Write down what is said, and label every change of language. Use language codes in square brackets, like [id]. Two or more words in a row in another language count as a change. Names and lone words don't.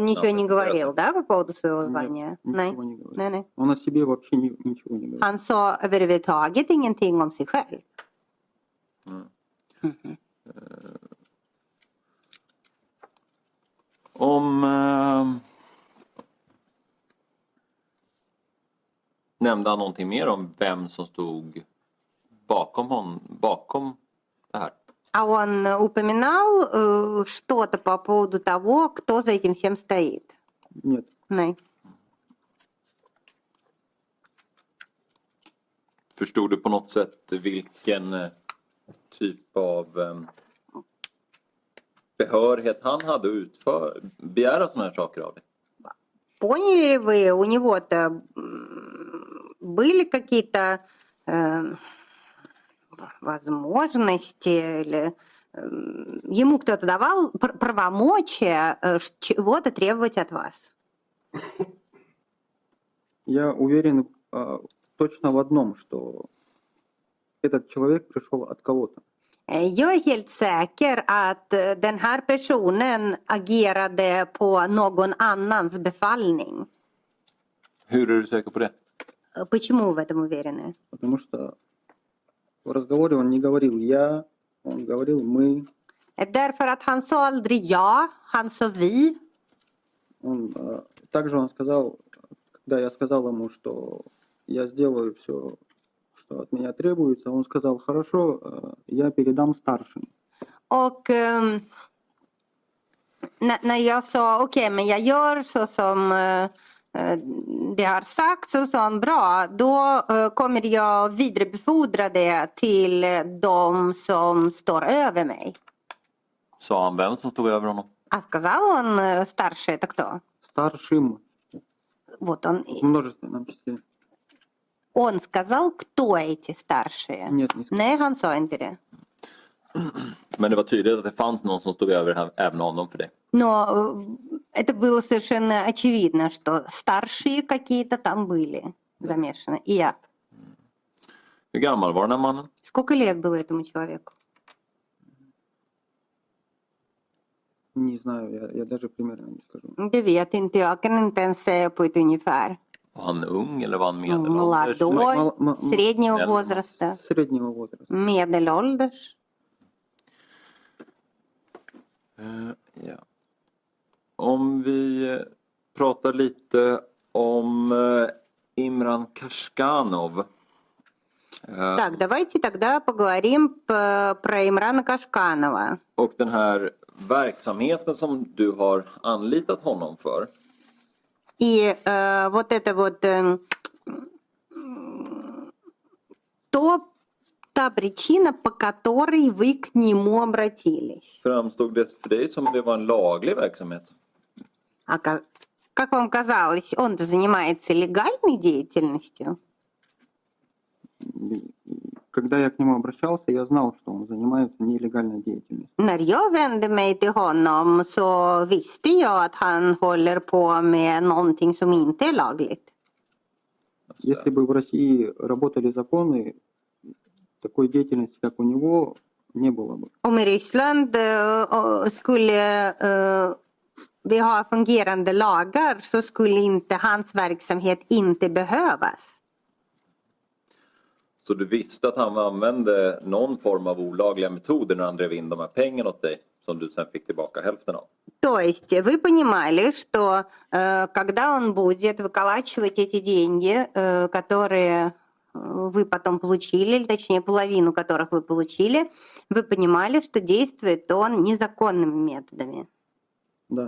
[ru] Он ничего не [sv] Han [ru] говорил, да, по поводу своего звания? Нет, [sv] Nej. [ru] ничего не говорил. [sv] Nej. [ru] Он о себе вообще ничего не говорил. [sv] Han sa överhuvudtaget ingenting om sig själv. Mm. Mhm. Nämnde han någonting mer om vem som stod bakom det här? [ru] А он упоминал что-то по поводу того, кто за этим всем стоит? Нет. [sv] Nej. Förstod du på något sätt vilken typ av behörighet han hade att begära sådana här saker av dig? [ru] Поняли ли вы, у него-то были какие-то возможности или ему кто-то давал правомочия чего-то требовать от вас? Я уверен точно в одном, что этот человек пришел от кого-то. [sv] Jag är helt säker att den här personen agerade på någon annans befallning. Hur är du säker på det? [ru] Почему вы в этом уверены? Потому что в разговоре он не говорил «я», он говорил «мы». [sv] Därför att han sa aldrig ja, han sa vi. [ru] Также он сказал, когда я сказал ему, что я сделаю все, что от меня требуется, он сказал «хорошо, я передам старшим». [sv] Och när jag sa okej, men jag gör så som det har sagt, så sa han bra, då kommer jag vidarebefordra det till de som står över mig. Sa han vem som stod över honom? [ru] А сказал он старший, это кто? Старшим Вот он. в множественном числе. Он сказал, кто эти старшие? Нет, не сказал. [sv] Nej, han sa inte det. Men det var tydligt att det fanns någon som stod över även honom för det. [ru] Но Это было совершенно очевидно, что старшие какие-то там были замешаны. И я. [sv] Hur gammal var den här mannen? [ru] Сколько лет было этому человеку? Не знаю, я даже примерно не скажу. [sv] Det vet inte jag. Kan inte ens säga på ett ungefär. Var han ung eller var han medelålders? [ru] Молодой, среднего возраста, Среднего возраста. [sv] medelålders. Ja. Om vi pratar lite om Imran Kashganov. [ru] Так, давайте тогда поговорим про Имрана Кашканова. [sv] Och den här verksamheten som du har anlitat honom för. [ru] И вот это вот та причина, по которой вы к нему обратились. [sv] Framstod det för dig som det var en laglig verksamhet? [ru] А как вам казалось, он-то занимается легальной деятельностью? Когда я к нему обращался, я знал, что он занимается нелегальной деятельностью. [sv] När jag vände mig till honom så visste jag att han håller på med någonting som inte är lagligt. [ru] Если бы в России работали законы, такой деятельности, как у него, не было бы. [sv] Om i Ryssland skulle vi ha fungerande lagar så skulle inte hans verksamhet inte behövas. Så du visste att han använde någon form av olagliga metoder när han drev in de här pengarna åt dig som du sen fick tillbaka hälften av? [ru] То есть вы понимали, что когда он будет выколачивать эти деньги, которые вы потом получили, или точнее половину которых вы получили, вы понимали, что действует он незаконными методами. Да.